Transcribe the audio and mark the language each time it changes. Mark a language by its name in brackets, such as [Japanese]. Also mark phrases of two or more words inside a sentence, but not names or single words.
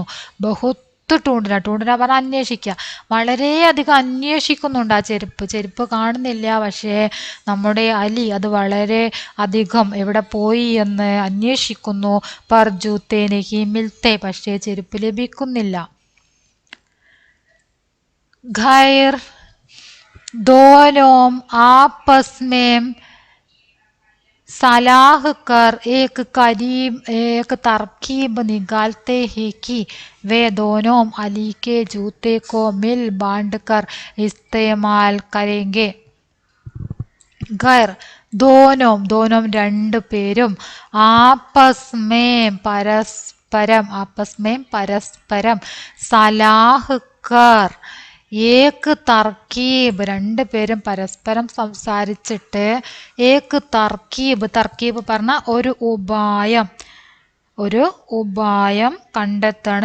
[Hindi] बहुत ढूंढना [Malayalam] പറഞ്ഞാൽ അന്വേഷിക്കുക വളരെയധികം അന്വേഷിക്കുന്നുണ്ട് ആ ചെരുപ്പ് കാണുന്നില്ല. പക്ഷേ നമ്മുടെ അലി അത് വളരെ അധികം എവിടെ പോയി എന്ന് അന്വേഷിക്കുന്നു. [Hindi] पर जूते नहीं मिलते [Malayalam] പക്ഷേ ചെരുപ്പ് ലഭിക്കുന്നില്ല. [Hindi] ഖൈർ दोनों आपस में सलाह कर एक तरकीब निकालते हैं कि वे दोनों अली के जूते को मिल बांट कर इस्तेमाल करेंगे. खैर दोनों [Malayalam] രണ്ടു പേരും പരസ്പരം [Hindi] सलाह कर एक तरकीब [Malayalam] രണ്ടുപേരും പരസ്പരം സംസാരിച്ചിട്ട് [Hindi] एक तरकीब [Malayalam] പറഞ്ഞ ഒരു ഉപായം കണ്ടെത്താണ്.